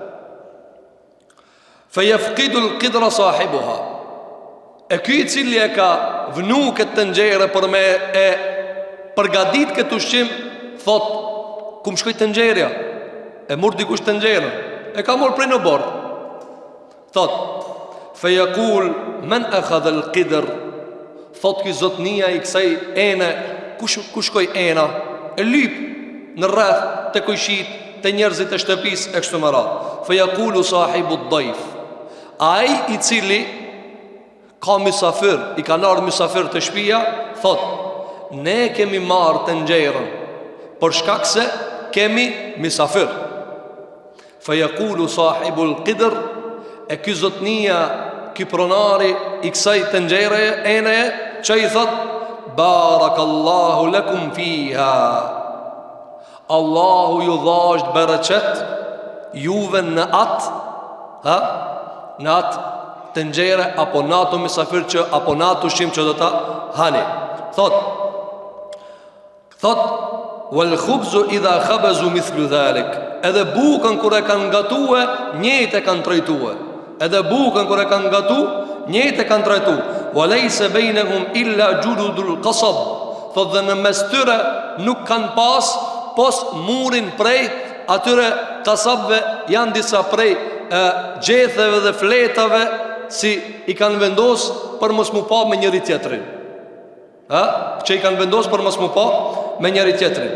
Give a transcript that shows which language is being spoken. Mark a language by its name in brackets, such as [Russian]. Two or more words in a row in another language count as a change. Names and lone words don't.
[Arabic] فيفقد القدر صاحبها. [Albanian] E ky i cili e ka vënu këtë tenxherë për me e përgatit këtë ushqim, thot, ku më shkoj tenxherja? E mor dikush tenxherën, e ka mor prej në bord. Thot, [Arabic] فيقول من أخذ القدر [Albanian] Thot ky zotnia I kësaj ene, ku shkoj ena? E lyp në rreth të kujshit, të njerëzit e shtëpis e kështu me radhë. [Arabic] فيقول صاحب الضيف, [Albanian] ai I cili ka mysafir, I ka ardhur mysafir të shtëpia, thot, ne kemi marrë të nxjerrën për shkak se kemi mysafir. [Arabic] فيقول صاحب القدر, [Albanian] e ky zotnia, ky pronari I kësaj të nxjerrje ene, që I thot, [Arabic] بارك الله لكم فيها, [Albanian] Allahu ju dhasht bereqet juve në atë, në atë të nxjerrje apo në ato mysafir që apo në ato ushqim që do ta hani. [Arabic] Thot والخبز إذا خبزوا مثل ذلك, [Albanian] edhe bukën kur e kanë gatue, njëjtë e kanë trajtue. Edhe bukën kur e kanë gatu, njëjtë e kanë trajtu. [Arabic] وليس بينهم إلا جلود القصب, [Albanian] thot dhe në mes tyre nuk kanë pos murin prej atyre kasabve, janë disa prej gjetheve dhe fletave, si I kanë vendos për mos mu pa me njëri tjetrin. Që I kanë vendos për mos mu pa me njëri tjetrin.